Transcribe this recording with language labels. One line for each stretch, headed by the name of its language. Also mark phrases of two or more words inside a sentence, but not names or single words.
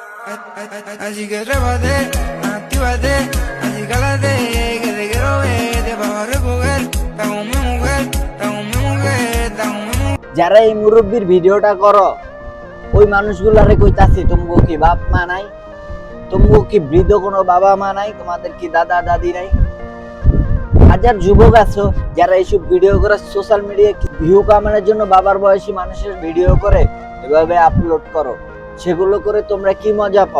Spanish: Así que trépate, actívate, así cálate, que te quiero ver, te vas a recoger, está con mi mujer, está con mi mujer, está con mi mujer.
Bangla: যারা এই মুরব্বির ভিডিওটা করো ওই মানুষগুলারে কইতাছি তোমগো কি বাপ মা নাই, তোমগো কি বৃদ্ধ কোনো বাবা মা নাই, তোমাদের কি দাদা দাদি নাই? হাজার যুবক আছো যারা এইসব ভিডিও করে
English: social media
Bangla: ভিউ কামানোর জন্য বাবার বয়সী মানুষের ভিডিও করে এভাবে আপলোড করো, সেগুলো করে তোমরা কি মজা পাও?